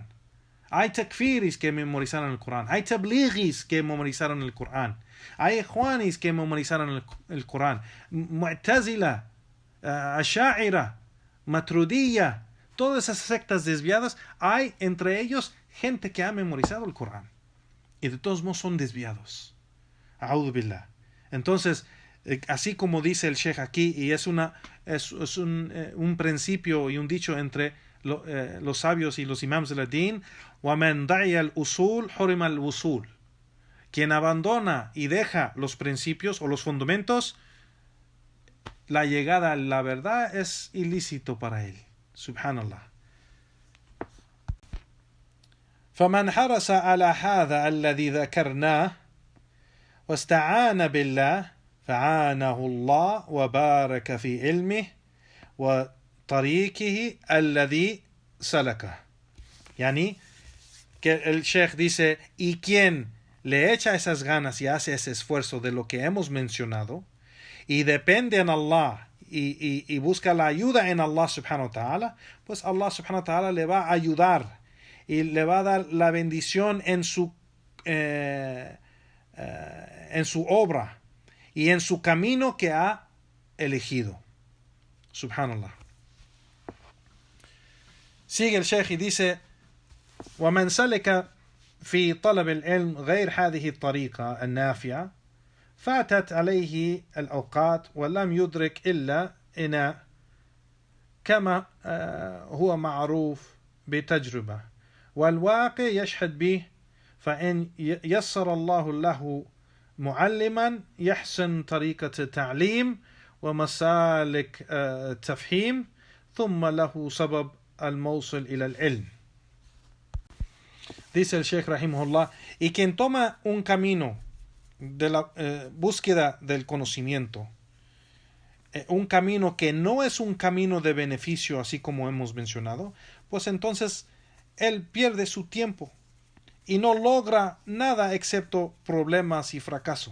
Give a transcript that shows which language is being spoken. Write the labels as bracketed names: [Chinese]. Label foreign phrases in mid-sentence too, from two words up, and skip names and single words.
[Spanish] Hay takfiris que memorizaron el Corán. Hay tablighis que memorizaron el Corán. Hay ikhwanis que memorizaron el Corán. Mu'tazila, Asha'ira, Maturidiyya, todas esas sectas desviadas, hay entre ellos gente que ha memorizado el Corán. Y de todos modos son desviados. [Arabic] أعوذ بالله. [Spanish] Entonces, así como dice el Sheikh aquí, y es un principio y un dicho entre los sabios y los imams de la din, [Arabic] وَمَنْ دَعِيَ الْأُصُولِ حُرِمَ الْوُصُولِ. [Spanish] Quien abandona y deja los principios o los fundamentos, la llegada a la verdad es ilícito para él. Subhanallah. [Arabic] فمن حرص على هذا الذي ذكرناه واستعان بالله فعانه الله وبارك في علمه وطريقه الذي سلكه. [Spanish] Yani, que el Sheikh dice, y quien le echa esas ganas y hace ese esfuerzo de lo que hemos mencionado, y depende en Allah, y busca la ayuda en Allah [Arabic] سبحانه وتعالى, [Spanish] pues Allah [Arabic] سبحانه وتعالى [Spanish] le va a ayudar, y le va a dar la bendición en su obra, y en su camino que ha elegido. Subhanallah. Sigue el Sheikh y dice, [Arabic] ومن سلك في طلب العلم غير هذه الطريقة النافعة فاتت عليه الأوقات ولم يدرك إلا إناء كما هو معروف بتجربة والواقع يشهد به فإن يسر الله له معلما يحسن طريقة التعليم ومسالك التفهيم ثم له سبب الموصل إلى العلم. [Spanish] Dice el Sheikh rahimahullah, y quien toma un camino de la búsqueda del conocimiento, un camino que no es un camino de beneficio, así como hemos mencionado, pues entonces él pierde su tiempo y no logra nada excepto problemas y fracaso.